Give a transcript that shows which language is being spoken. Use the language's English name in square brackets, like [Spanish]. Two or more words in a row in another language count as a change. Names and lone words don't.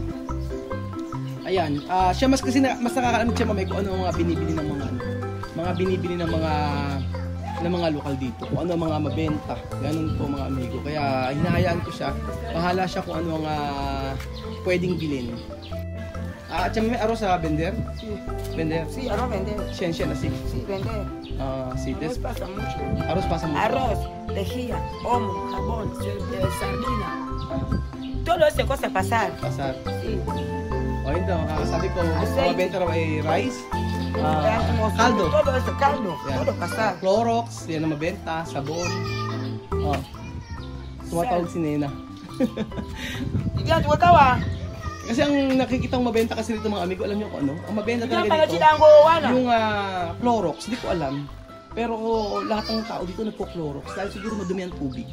[Filipino] Ayan, siya mas nakakaalam siya mamay kung ano mga binibili ng mga lokal dito, kung ano ang mga mabenta. Ganun po mga amigo. Kaya hinahayaan ko siya, bahala siya kung ano ang pwedeng bilhin. At siya may arroz sa vender? [Spanish] Sí. Vender? Sí, arroz vender. [Filipino] Siya na, [Spanish] sí. Sí, vender. Sí, Arroz pasa mucho. Arroz pasa mucho. Arroz, lejía, omo, jabón, sardina. Todo eso cosa pasar. Pasar. Sí. [Filipino] O yun daw, sabi ko, mabenta raw ay rice, caldo. [Spanish] Todo eso, caldo. [Filipino] Yan. [Spanish] Todo pasar. [Filipino] Clorox, yan ang mabenta, sabon. Tumatawag si Nena. Diyan, tuwatawa. Kasi ang nakikitang mabenta kasi dito mga amigo, alam niyo kung ano? Ang mabenta Diyan, talaga dito, pala yung Clorox, hindi ko alam. Pero lahat ng tao dito nagpo-Clorox dahil siguro madumi ang tubig.